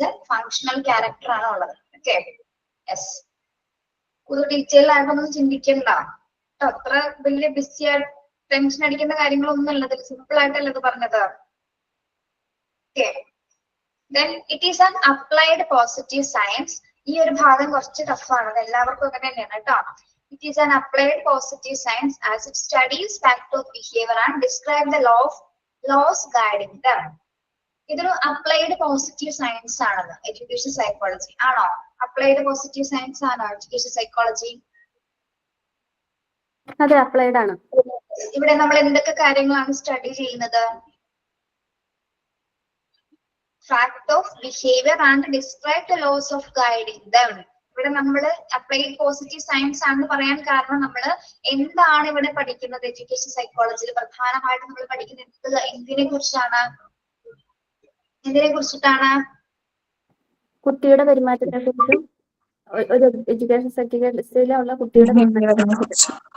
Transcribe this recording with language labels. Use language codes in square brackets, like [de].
[ml] Functional character ആണ് ഉള്ളത്. Okay, yes. കൂടുതൽ ഡീറ്റെയിൽ ആയിട്ടൊന്നും ചിന്തിക്കണ്ട കേട്ടോ. അത്ര വലിയ ബിസി ആയിട്ട് ടെൻഷൻ അടിക്കുന്ന കാര്യങ്ങളൊന്നും അല്ല, ഇതിൽ സിമ്പിൾ ആയിട്ടല്ല ഇത് പറഞ്ഞത്. [en] Okay, then it is an applied positive science. [ml] ഈ ഒരു ഭാഗം കുറച്ച് ടഫാണ്, അത് എല്ലാവർക്കും ഒക്കെ തന്നെയാണ് കേട്ടോ. [en] It is an applied positive science as it studies fact of behavior and describe the laws guiding them. [ml] ഇതൊരു അപ്ലൈഡ് പോസിറ്റീവ് സയൻസ് ആണത് എഡ്യൂക്കേഷൻ സൈക്കോളജി. ആണോ? അപ്ലൈഡ് പോസിറ്റീവ് സയൻസ് ആണോ എഡ്യൂക്കേഷൻ സൈക്കോളജി? അതെ, അപ്ലൈഡ് ആണ്. ഇവിടെ നമ്മൾ എന്തൊക്കെ കാര്യങ്ങളാണ് സ്റ്റഡി ചെയ്യുന്നത്? [en] fact of behavior and describe the laws of guiding them. [ml] ഇവിടെ നമ്മൾ അപ്ലൈഡ് പോസിറ്റീവ് സയൻസ് ആണെന്ന് പറയാൻ കാരണം നമ്മൾ എന്താണ് ഇവിടെ പഠിക്കുന്നത്? എഡ്യൂക്കേഷൻ സൈക്കോളജിയിൽ പ്രധാനമായിട്ടും നമ്മൾ പഠിക്കുന്നത് എന്തിനെ കുറിച്ചാണ്? എന്തിനെ കുറിച്ചിട്ടാണ്? കുട്ടിയുടെ പെരുമാറ്റത്തെ കുറിച്ചും ഒരു എഡ്യൂക്കേഷൻ സെറ്റിംഗിലുള്ള കുട്ടിയുടെ പെരുമാറ്റത്തെ കുറിച്ചും.